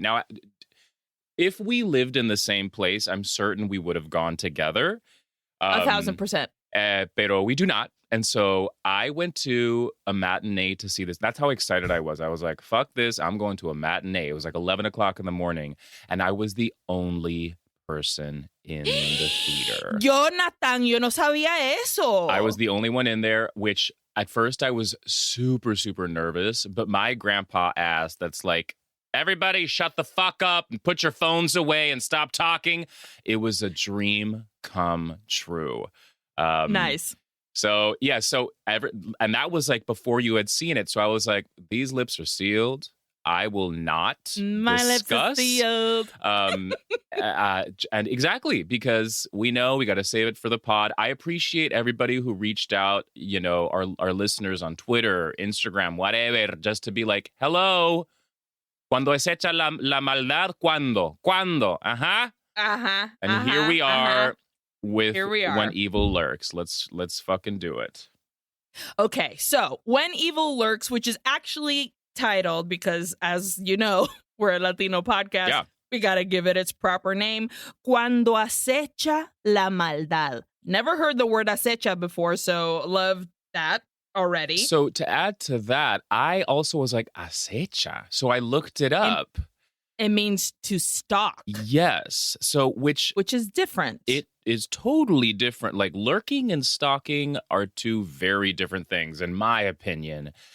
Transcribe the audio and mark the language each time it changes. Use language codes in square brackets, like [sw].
[en] Now, if we lived in the same place, I'm certain we would have gone together. 1,000%. [es] Pero [en] we do not. And so I went to a matinee to see this. That's how excited I was. I was like, fuck this. I'm going to a matinee. It was like 11 o'clock in the morning. And I was the only person in the theater. [es] Jonathan, yo no sabía eso. [en] I was the only one in there, which at first I was super, super nervous. But my grandpa asked, that's like, everybody shut the fuck up and put your phones away and stop talking. It was a dream come true. Nice. So, yeah. And that was like before you had seen it. So I was like, these lips are sealed. I will not My discuss. lips are sealed. And exactly, because we know we got to save it for the pod. I appreciate everybody who reached out, you know, our listeners on Twitter, Instagram, whatever, just to be like, hello. [es] Cuando es hecha la maldad, ¿cuándo? ¿Cuándo? Ajá. [en] And here we are with When Evil Lurks. Let's fucking do it. Okay, so When Evil Lurks, which is actually titled, because as you know, we're a Latino podcast. Yeah. We got to give it its proper name. [es] Cuando acecha la maldad. [en] Never heard the word acecha before, so love that already. So to add to that, I also was like, acecha. So I looked it up. It means to stalk. Yes. So which is different. It is totally different. Like lurking and stalking are two very different things, in my opinion.